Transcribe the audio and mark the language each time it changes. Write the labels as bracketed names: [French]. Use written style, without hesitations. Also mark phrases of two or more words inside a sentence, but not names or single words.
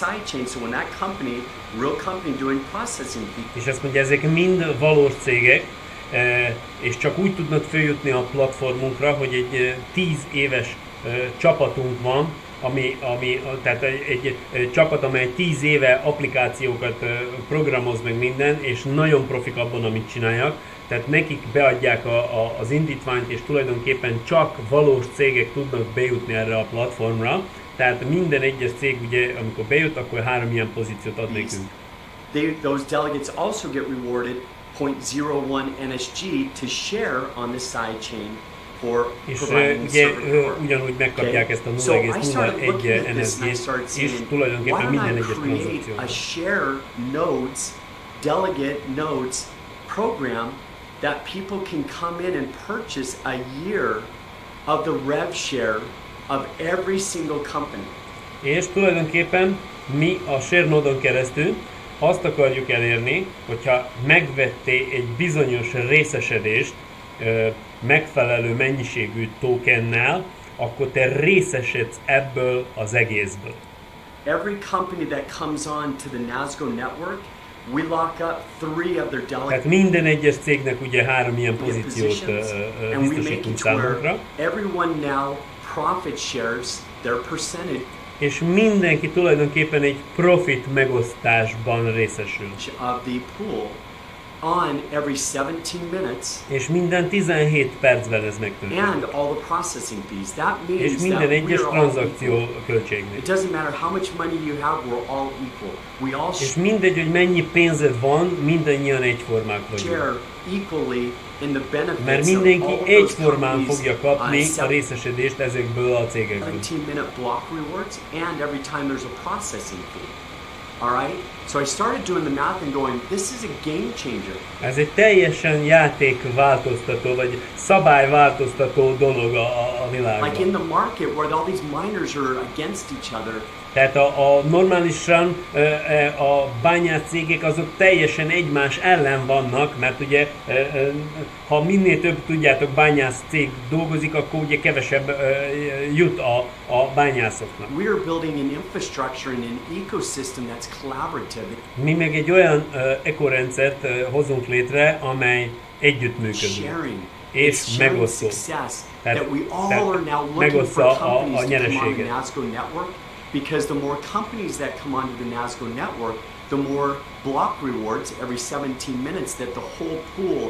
[Hungarian] És ezt mondja, ezek mind valós cégek, és csak úgy tudnak följutni a platformunkra, hogy egy 10 éves csapatunk van, tehát egy csapat, amely 10 éve applikációkat programoz meg minden, és nagyon profik abban, amit csinálják. Tehát nekik beadják az indítványt, és tulajdonképpen csak valós cégek tudnak bejutni erre a platformra. Tehát minden egyes cég, ugye, amikor bejut, akkor 3 ilyen pozíciót ad nekünk. [English] Those delegates also get rewarded 0.01 NSG to share on the side chain for providing [Hungarian] ugye server ugyanúgy megkapják ezt a 0,01 NSG-t, és tulajdonképpen minden egyes tranzakció. [English] A share nodes, delegate nodes program that people can come in and purchase a year of the rev share of every single company. [Hungarian] És tulajdonképpen mi a ShareNode-on keresztül azt akarjuk elérni, hogyha megvettél egy bizonyos részesedést megfelelő mennyiségű tokennel, akkor te részesedsz ebből az egészből. [English] Every company that comes on to the Nasgo network, we lock up 3 of their delegates. [Hungarian] Tehát minden egyes cégnek ugye 3 ilyen pozíciót biztosítunk számunkra. [English] Everyone now profit shares their percentage. [Hungarian] És mindenki tulajdonképpen egy profit megosztásban részesül. [English] Of the pool on every 17 minutes. [Hungarian] És minden 17 percben ez megtörténik. [English] And all the processing fees. That means [Hungarian] és minden egyes tranzakció költségnek. [English] It doesn't matter how much money you have, we're all equal. We all [Hungarian] és mindegy, hogy mennyi pénzed van, mindannyian egyformák vagyunk. [English] Equally in the benefits. [Hungarian] Mert mindenki egyformán fogja kapni a részesedést ezekből a cégekből. [English] 17-minute block rewards and every time there's a processing fee. All right? So I started doing the math and going, this is a game changer. [Hungarian] Ez egy teljesen játékváltoztató, vagy szabályváltoztató dolog a világban. [English] Like in the market where all these miners are against each other. [Hungarian] Tehát a normálisan a bányász cégek azok teljesen egymás ellen vannak, mert ugye ha minél több, tudjátok, bányász cég dolgozik, akkor ugye kevesebb jut a bányászoknak. [English] We are building an infrastructure and an ecosystem that's collaborative. [Hungarian] Mi meg egy olyan ökorendszert hozunk létre, amely együttműködik. És megosztó. Tehát megosztja a nyereséget. [English] Because the more companies that come onto the Nasgo network, the more block rewards every 17 minutes that the whole pool.